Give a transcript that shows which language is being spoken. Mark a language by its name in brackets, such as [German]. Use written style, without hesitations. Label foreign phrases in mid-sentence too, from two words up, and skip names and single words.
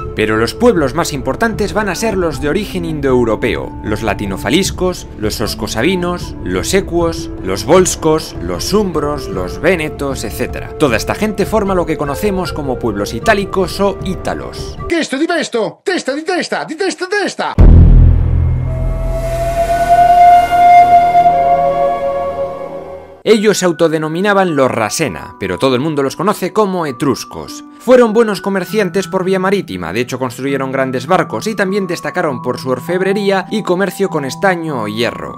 [Spanish] Pero los pueblos más importantes van a ser los de origen indoeuropeo, los latinofaliscos, los oscosabinos, los equos, los volscos, los umbros, los vénetos, etc. Toda esta gente forma lo que conocemos como pueblos itálicos o ítalos. ¿Qué esto? Dime esto. [Italian] Testa, di testa, di testa, testa. [Spanish] Ellos se autodenominaban los Rasena, pero todo el mundo los conoce como etruscos. Fueron buenos comerciantes por vía marítima, de hecho construyeron grandes barcos y también destacaron por su orfebrería y comercio con estaño o hierro.